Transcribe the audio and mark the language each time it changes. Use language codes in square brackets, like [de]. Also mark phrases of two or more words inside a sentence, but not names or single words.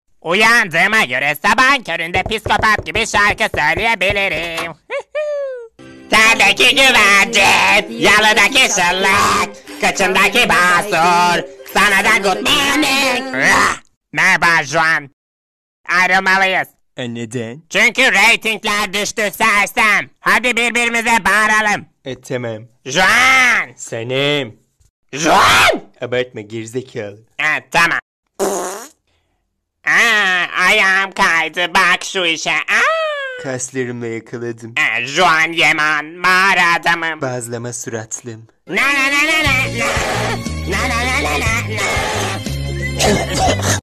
[tr] Uyandığıma göre sabah köründe psikopat gibi şarkı söyleyebilirim. Terdeki güvercin, yalıdaki şıllık, kıçımdaki basur, sana da [en] good morning. [tr] Merhaba Juan. Ayrılmalıyız. Neden? Çünkü reytingler düştü sersem. Hadi birbirimize bağıralım. Tamam. Juan! Sanem. Juan! Abartma gerizekalı. Tamam. Ayağım kaydı bak şu işe. Kaslarımla yakaladım. Juan Yeman mağara adamım. Bazlama suratlım. Na na na na na na. Na na na na na na.